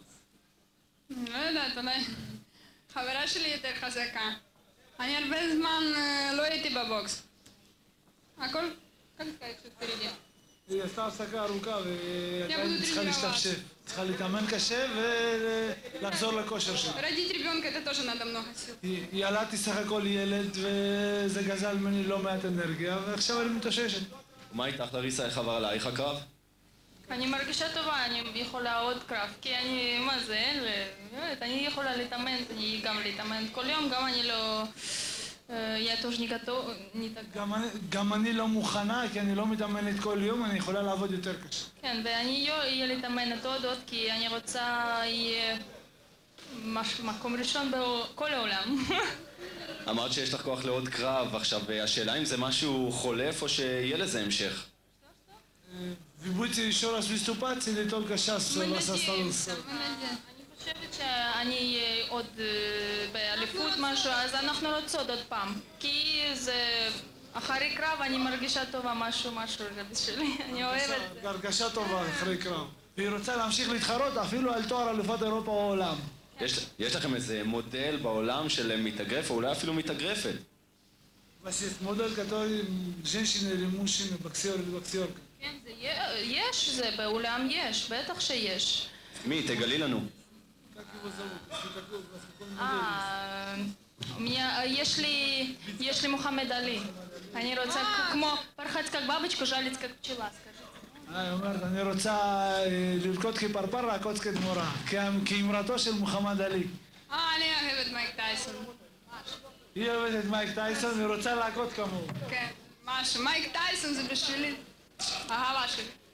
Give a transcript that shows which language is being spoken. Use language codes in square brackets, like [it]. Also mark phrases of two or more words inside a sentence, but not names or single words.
[he] לא יודעת, אולי חברה שלי יותר חזקה. אני הרבה זמן לא הייתי בבוקס. הכל כפי היא עשתה הפסקה ארוכה ועדיין צריכה להשתפשף. צריכה להתאמן קשה ולחזור לכושר שלה. [ru] родить ребенка это тоже надо много сил. [he] ילדתי סך הכל ילד וזה גזל ממני לא מעט אנרגיה, ועכשיו אני מתאוששת. ומה איתך, לריסה, איך עבר עלייך הקרב? אני מרגישה טובה, אני יכולה עוד קרב, כי אני, מה זה, אני יכולה להתאמן, אני גם להתאמן כל יום, גם אני לא... [ru] я тоже не готова, не так... [he] גם אני לא מוכנה, כי אני לא מתאמנת כל יום, אני יכולה לעבוד יותר קשה. כן, ואני אהיה להתאמנת עוד, כי אני רוצה יהיה מקום ראשון בכל העולם. אמרת שיש לך כוח לעוד קרב, עכשיו השאלה אם זה משהו חולף או שיהיה לזה המשך? [ru] Вы будете еще раз выступать или только сейчас у вас осталось? [he] אני חושבת שאני עוד באליפות משהו, אז אנחנו רוצות עוד פעם. כי זה... אחרי קרב אני מרגישה טובה משהו זה בשבילי, אני אוהבת. הרגשה טובה אחרי קרב. והיא רוצה להמשיך להתחרות אפילו על תואר אלופת אירופה או העולם. יש לכם איזה מודל בעולם של מתאגרף או אולי אפילו מתאגרפת? יש מודל [ru] который женщины или мужчины, боксер или боксерка. [he] כן, יש, זה בעולם יש, בטח שיש. מי? תגלי לנו. יש לי מוחמד עלי. אני רוצה כמו פרחת [ru] как бабочка, жалить как пчела, скажите. [he] היא אומרת, אני רוצה לרקוד כפרפר, לעקוץ כדמורה, כאמרתו של מוחמד עלי. אני אוהבת מייק טייסון. היא אוהבת את מייק טייסון והיא רוצה לעקוד כמוהו. כן, משהו. מייק טייסון זה בשבילי אהבה שלי.